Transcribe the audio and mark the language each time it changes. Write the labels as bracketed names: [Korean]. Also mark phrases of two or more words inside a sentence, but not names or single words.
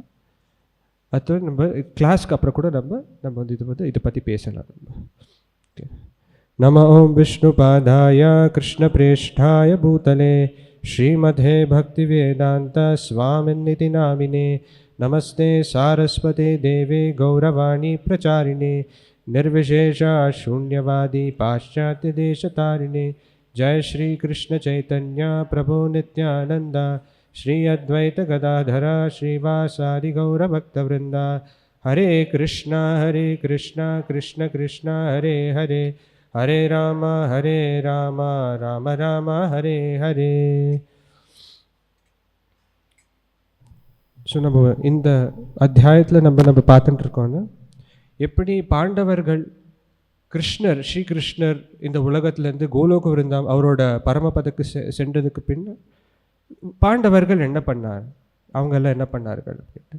[Tamil] அது நம்ம கிளாஸ்க்கு அப்புறம் கூட நம்ம இதை பற்றி பேசலாம். [Sanskrit] नम ॐ विष्णुपादाय कृष्णप्रेष्ठाय भूतले श्रीमते भक्ति वेदान्त स्वामिन्निति नामिने नमस्ते सारस्वते देवे गौरवाणी प्रचारिणे निर्विशेषा शून्यवादी पाश्चात्य देशतारिणे जय श्री कृष्ण चैतन्य प्रभु नित्यानंद श्री अद्वैत गदाधरा श्रीवासादि गौरभक्तवृंदा हरे कृष्ण कृष्ण कृष्ण हरे हरे हरे राम राम राम हरे हरे. [Tamil] ஸோ நம்ம இந்த அத்தியாயத்தில் நம்ம பார்த்துட்டு இருக்கோன்னா எப்படி பாண்டவர்கள் ஸ்ரீகிருஷ்ணர் இந்த உலகத்திலேருந்து கோலோக விருந்தாம் அவரோட பரமபதக்கு சென்றதுக்கு பின் பாண்டவர்கள் என்ன பண்ணார், அவங்கெல்லாம் என்ன பண்ணார்கள் அப்படின்ட்டு.